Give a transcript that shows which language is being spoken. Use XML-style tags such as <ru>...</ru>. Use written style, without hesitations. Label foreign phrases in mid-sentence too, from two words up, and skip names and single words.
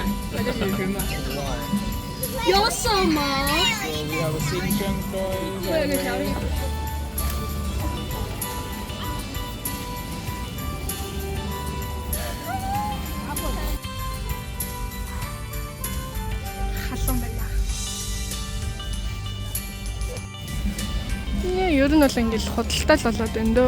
<en>Wow. You're so much. So we have a Shinchan toy.</en> <mn>Халуун байна. Ер нь бол ингээл худалдаа л болоод байна дөө.</mn>